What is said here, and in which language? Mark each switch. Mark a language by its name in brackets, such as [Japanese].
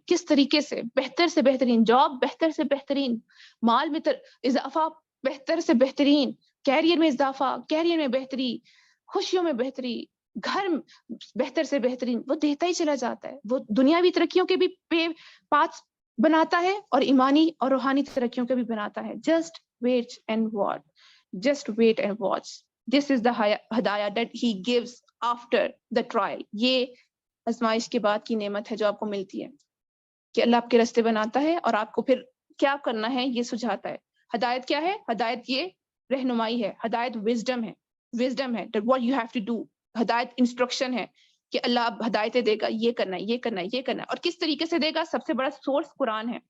[Urdu] کس طریقے سے بہتر سے بہترین جاب, بہتر سے بہترین مال میں اضافہ, بہتر سے بہترین کیریئر میں اضافہ, کیریئر میں بہتری, خوشیوں میں بہتری, گھر بہتر سے بہترین, وہ دیتا ہی چلا جاتا ہے. وہ دنیاوی ترقیوں کے بھی پاتھ بناتا ہے اور ایمانی اور روحانی ترقیوں کے بھی بناتا ہے. [English] Just wait and watch. Just wait and watch. This is the hidayah that he gives after the trial. [Urdu] یہ آزمائش کے بعد کی نعمت ہے جو آپ کو ملتی ہے, کہ اللہ آپ کے راستے بناتا ہے اور آپ کو پھر کیا کرنا ہے یہ سجھاتا ہے. ہدایت کیا ہے؟ ہدایت یہ رہنمائی ہے, ہدایت وزڈم ہے, وزڈم ہے [English] that what you have to do. [Urdu] ہدایت انسٹرکشن ہے کہ اللہ اب ہدایتیں دے گا, یہ کرنا ہے, یہ کرنا ہے, یہ کرنا ہے. اور کس طریقے سے دے گا؟ سب سے بڑا سورس قرآن ہے.